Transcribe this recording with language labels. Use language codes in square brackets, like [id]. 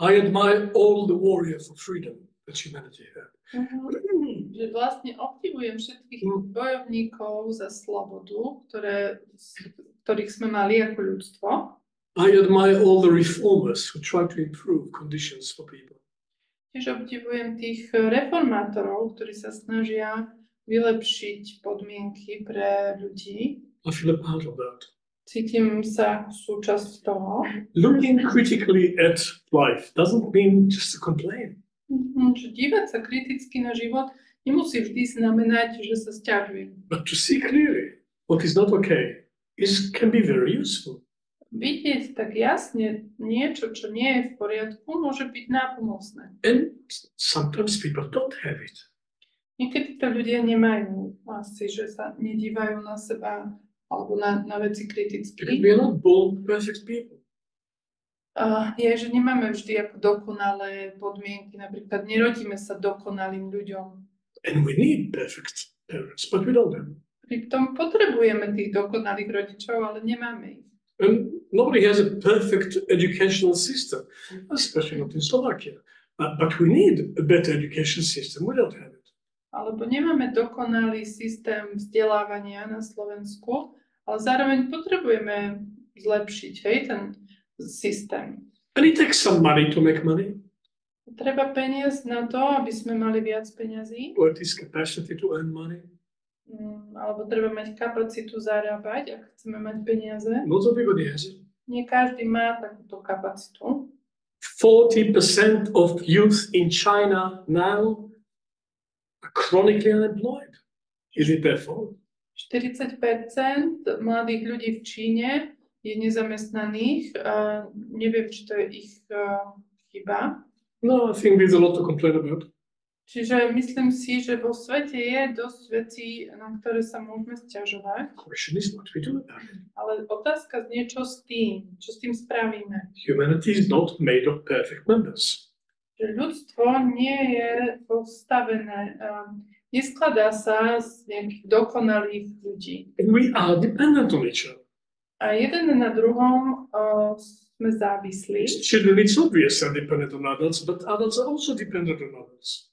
[en] I admire all the warriors of freedom that humanity had. [sk] Že vlastne obdivujem všetkých bojovníkov za slobodu, ktorých sme mali ako ľudstvo. [en] I admire all the reformers who try to improve conditions for people. [sk] Tiež obdivujem tých reformátorov, ktorí sa snažia vylepšiť podmienky pre ľudí. [en] I feel a part of that. [sk] Cítim sa súčasť toho. [en] Looking critically at life doesn't mean just to complain. [sk] Že dívať sa kriticky na život nemusí vždy znamenať, že sa sťažujem. [en] But to see clearly. what is not okay can be very useful. [sk] Vidieť tak jasne niečo, čo nie je v poriadku, môže byť nápomocné. [en] And sometimes people don't have it. [sk] Niekedy to ľudia nemajú asi, že sa nedívajú na seba alebo na veci kriticky. [en] Because we are not born perfect people. [sk] Je, že nemáme vždy ako dokonalé podmienky. Napríklad nerodíme sa dokonalým ľuďom. [en] And we need perfect parents, but we don't have them. [sk] Pritom potrebujeme tých dokonalých rodičov, ale nemáme ich. [en] And nobody has a perfect educational system, especially not in Slovakia. But we need a better education system. We don't have it. [sk] Alebo nemáme dokonalý systém vzdelávania na Slovensku, ale zároveň potrebujeme zlepšiť ten systém. [en] And it takes some money to make money, [sk] Treba peniaz na to, aby sme mali viac peňazí, [en] or at least capacity to earn money. [sk] alebo treba mať kapacitu zarábať, ak chceme mať peniaze. [en] Not everybody has it. [sk] Nie každý má takúto kapacitu. [en] 40% of youth in China now are chronically unemployed. Is it their fault? [sk] 40% mladých ľudí v Číne je nezamestnaných. Neviem, či to je ich chyba. [en] No, I think there's a lot to complain about. [sk] Čiže myslím si, že vo svete je dosť vecí, na ktoré sa môžeme sťažovať. [en] The question is what we do about it. [sk] Ale otázka znie, čo s tým spravíme. [en] Humanity is not made of perfect members. [sk] Že ľudstvo nie je postavené, neskladá sa z nejakých dokonalých ľudí. [en] And we are dependent on each other. [sk] A jeden na druhom sme závislí. [en] As children, it's obvious they're dependent on adults, but adults are also dependent on others.